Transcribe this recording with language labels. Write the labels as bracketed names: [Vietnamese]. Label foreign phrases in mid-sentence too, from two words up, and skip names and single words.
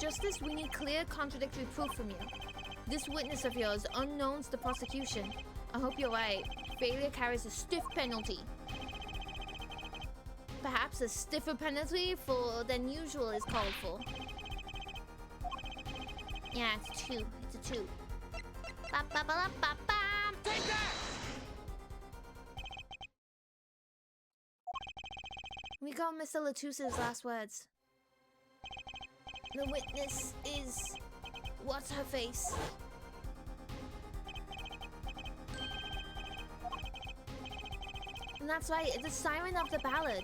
[English] Justice, we need clear, contradictory proof from you. This witness of yours, unknown to the prosecution. I hope you're right. Failure carries a stiff penalty. Perhaps a stiffer penalty than usual is called for. Yeah, it's a 2. It's a 2. Ba-ba-ba-ba-ba-ba. Take that! We got Mr. Latusse's last words. The witness is... What's her face? And that's right, the siren of the ballad.